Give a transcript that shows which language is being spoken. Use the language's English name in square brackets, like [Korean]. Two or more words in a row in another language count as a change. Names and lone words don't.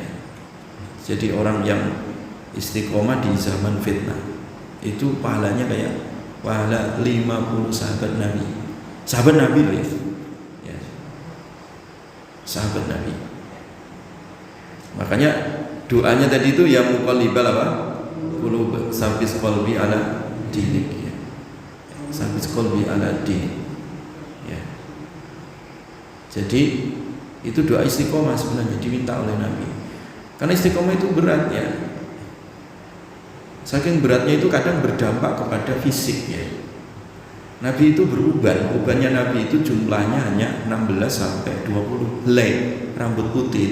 [Indonesian] Jadi orang yang istiqomah di zaman fitnah itu pahalanya kayak pahala 50 sahabat Nabi. Sahabat Nabi loh ya. Sahabat Nabi. Makanya doanya tadi itu [Arabic] يا مقلب [Indonesian] apa? [Arabic] القلوب ثبت قلبي على دينك ya. ثبت قلبي على دينك. [Indonesian] Ya. Jadi itu doa istiqomah sebenarnya diminta oleh Nabi. Karena istiqomah itu berat ya. Saking beratnya itu kadang berdampak kepada fisik ya. Nabi itu beruban, ubannya Nabi itu jumlahnya hanya 16 sampai 20 helai rambut putih.